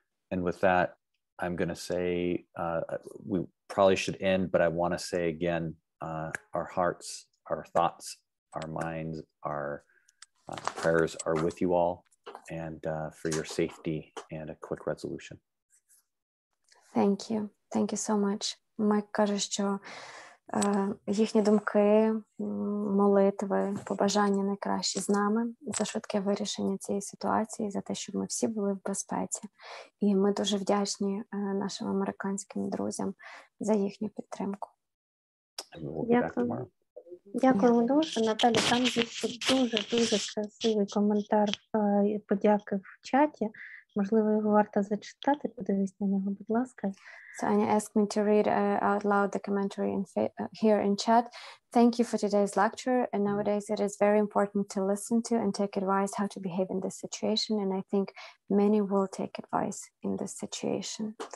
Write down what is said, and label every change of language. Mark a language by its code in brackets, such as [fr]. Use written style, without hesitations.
[en] And with that, I'm going to say, we probably should end, but I want to say again, our hearts, our thoughts, our minds, our prayers are with you all, and for your safety and a quick resolution. Thank you. Thank you so much. [uk] Майк каже, що їхні думки, молитви, побажання найкращі з нами за швидке вирішення цієї ситуації, за те, щоб ми всі були в безпеці. І ми дуже вдячні нашим американським друзям за їхню підтримку. Дякую. Дякуємо дуже. Наталя, там є дуже красивий коментар подяки в чаті. Можливо, його варто зачитати. Подивись на нього, будь ласка. [en] So Anya asked me to read out loud the commentary here in chat. Thank you for today's lecture. And nowadays it is very important to listen to and take advice how to behave in this situation. And I think many will take advice in this situation.